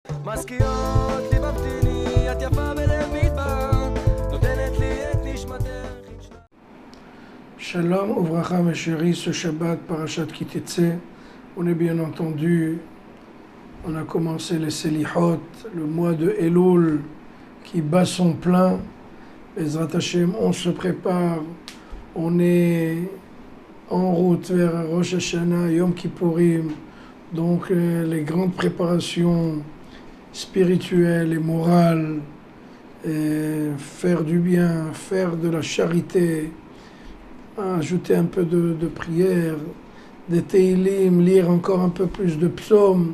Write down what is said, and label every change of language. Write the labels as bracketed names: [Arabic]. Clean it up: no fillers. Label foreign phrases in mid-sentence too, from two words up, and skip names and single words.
[Hebrew] מזכירות לי מבטיני, את יפה בלב מדבר, נותנת לי את נשמתך. שלום, וברכה, [French] mes chéris, ce Shabbat, [Hebrew] פרשת כי תצא, [French] on est bien entendu, on a commencé les Selihot, le mois de Elul qui bat son plein. [Hebrew] בעזרת השם, [French] on se prépare, on est en route vers Rosh Hashanah, Yom Kippourim, donc les grandes préparations spirituelles et morales, faire du bien, faire de la charité, ajouter un peu de prière, des Teilim, lire encore un peu plus de psaumes.